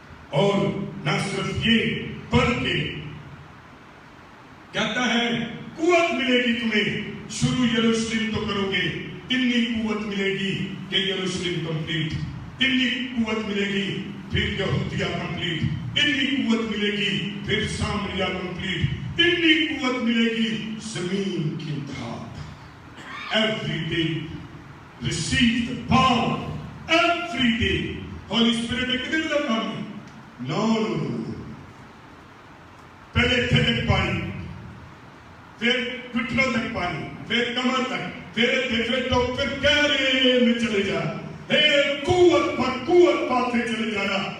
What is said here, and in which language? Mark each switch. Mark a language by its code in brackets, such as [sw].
[ur] اور نہ صرف یہ بلکہ کہتا ہے قوت ملے گی تمہیں, شروع یروشلم تو کرو گے, اتنی قوت ملے گی کہ یروشلم کمپلیٹ, اتنی قوت ملے گی پھر یہودیہ کمپلیٹ, اتنی قوت ملے گی پھر سامریہ کمپلیٹ, اتنی قوت ملے گی زمین کی انتہا. [en] Every day receive the power, every day. [ur] Holy Spirit نے کتنے دن کام ہے؟ [en] No. [ur] پہلے تھک پانی, پھر گھٹنوں تک پانی, پھر کمر تک, پھر گہرے میں چلے جا, قوت پر قوت پاتے چلے جانا.